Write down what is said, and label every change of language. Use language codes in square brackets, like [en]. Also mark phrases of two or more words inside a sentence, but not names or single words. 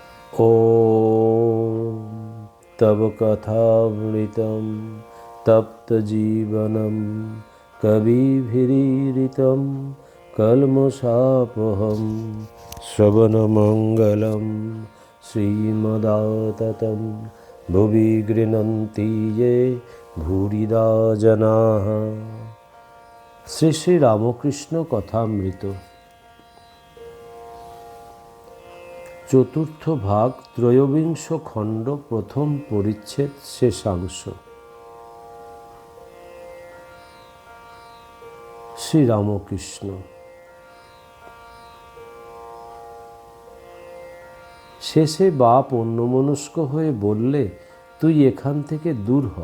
[sa] ॐ तव कथामृतं तप्तजीवनं कविभिरीडितं कल्मषापहं श्रवणमङ्गलं श्रीमदाततं भुवि गृह्णन्ति ये भूरिदा जनाः। [bn] শ্রী শ্রী রামকৃষ্ণ কথামৃত চতুর্থ ভাগ ত্রয়োবিংশ খণ্ড প্রথম পরিচ্ছেদ শেষাংশ। শ্রীরামকৃষ্ণ শেষে বাপ অন্যমনস্ক হয়ে বললে, তুই এখান থেকে দূর হ।